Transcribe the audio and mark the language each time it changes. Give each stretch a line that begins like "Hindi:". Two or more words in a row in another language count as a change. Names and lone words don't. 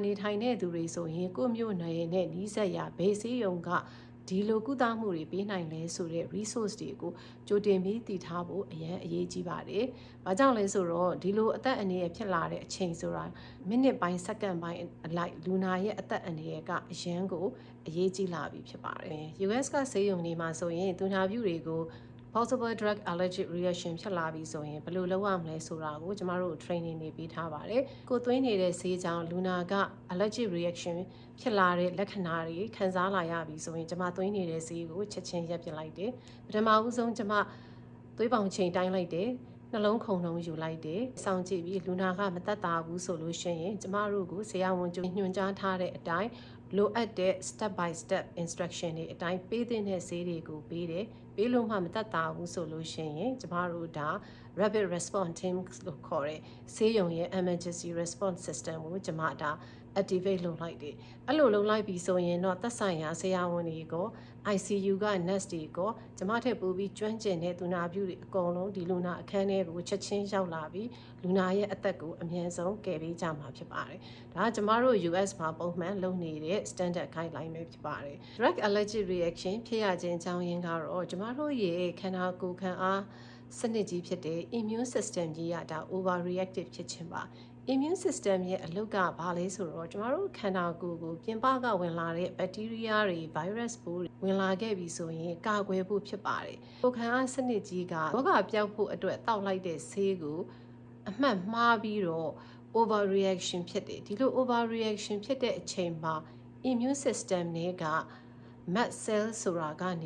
Burmese: နေထိုင်တဲ့သူတွေဆိုရင်ကိုမျိုးနယ်နဲ့နီးစပ်ရာဘေးဆေးရုံကဒီလိုကုသမှုတွေပေးနိုင်လဲဆိုတဲ့ resource တွေကိုကြိုတင်ပြီးတည်ထားဖို့အရေးကြီးပါတယ် ။ဘာကြောင့်လဲဆိုတော့ဒီလိုအသက်အန္တရာယ်ဖြစ်လာတဲ့အချိန်ဆိုတာမိနစ်ပိုင်းစက္ကန့်ပိုင်းအလိုက်လူနာရဲ့အသက်အန္တရာယ်ကအရန်ကိုအရေးကြီးလာပြီဖြစ်ပါတယ်။ US ကဆေးရုံတွေမှာဆိုရင်သူနာပြုတွေကို
English: possible drug allergic reaction
Burmese: ဖြစ်လာပြီဆိုရင်ဘယ်လိုလုပ်ရမလဲဆိုတာကိုကျမတို့ training တွေပေးထားပါတယ်။ကိုသွင်းနေတဲ့ဆေးကြောင့်လူနာက
English: allergic reaction
Burmese: ဖြစ်လာတဲ့လက္ခဏာတွေခံစားလာရပြီဆိုရင်ကျမသွင်းနေတဲ့ဆေးကိုချက်ချင်းရပ်ပစ်လိုက်တယ်။ပထမဦးဆုံးကျမ သွေးပေါင်ချိန်တိုင်းလိုက်တယ်။နှလုံးခုန်နှုန်းယူလိုက်တယ်။စောင့်ကြည့်ပြီးလူနာကမသက်သာဘူးဆိုလို့ရှိရင်ကျမ တို့ကိုဆရာဝန်ညွှန်ကြားထားတဲ့အတိုင်းလိုအပ်တဲ့
English: step by step instruction
Burmese: တွေအတိုင်းပေးတဲ့ဆေးတွေကိုပေးတယ်ပေးလို့မှမသက်သာဘူးဆိုလို့ရှိရင်ကျမတို့ဒါ
English: rapid response team
Burmese: လို့ခေါ်တဲ့ဆေးရုံရဲ့
English: emergency response system
Burmese: ကိုကျမဒါ activate လုပ်လိုက်တယ်အဲ့လိုလုပ်လိုက်ပြီဆိုရင်တော့သက်ဆိုင်ရာဆရာဝန်တွေကို ICU က nurse တွေကိုကျမထက်ပိုပြီးကျွမ်းကျင်တဲ့သူနာ ပြုတွေအကုန်လုံးဒီလူနာအခန်းထဲကိုချက်ချင်းရောက်လာပြီးလူနာရဲ့အသက်ကိုအမြန်ဆုံးကယ်ပေးကြမှာဖြစ်ပါတယ်ဒါကကျမတို့ US မှာပုံမှန်လုပ်နေတဲ့
English: standard guideline
Burmese: ပဲဖြစ်ပါတယ်
English: drug allergic reaction
Burmese: ဖြစ်ရခြင်းအကြောင်းရင်းကတော့ကျမတို့ရဲ့ခန္ဓာကိုယ်ခံအားစနစ်ကြီးဖြစ်တဲ့
English: immune system
Burmese: ကြီးကဒါ overreactive ဖြစ်ခြင်းပါ
English: immune system
Burmese: ရဲ့အလုပ်ကဘာလဲဆိုတော့ကျမတို့ ခန္ဓာကိုယ်ကိုပြင်ပကဝင်လာတဲ့ bacteria တွေ virus ပိုးတွေဝင်လာခဲ့ပြီဆိုရင်ကာကွယ်ဖို့ဖြစ်ပါတယ်ကိုယ်ခံအားစနစ်ကြီးကရောဂါပျောက်ဖို့အတွက်တောက်လိုက်တဲ့ဆေးကိုအမှတ်မှားပြီးတော့ overreaction ဖြစ်တယ်ဒီလို overreaction ဖြစ်တဲ့အချိန်မှာ
English: immune system
Burmese: တွေက
English: mast cell
Burmese: ဆိုတာကနေ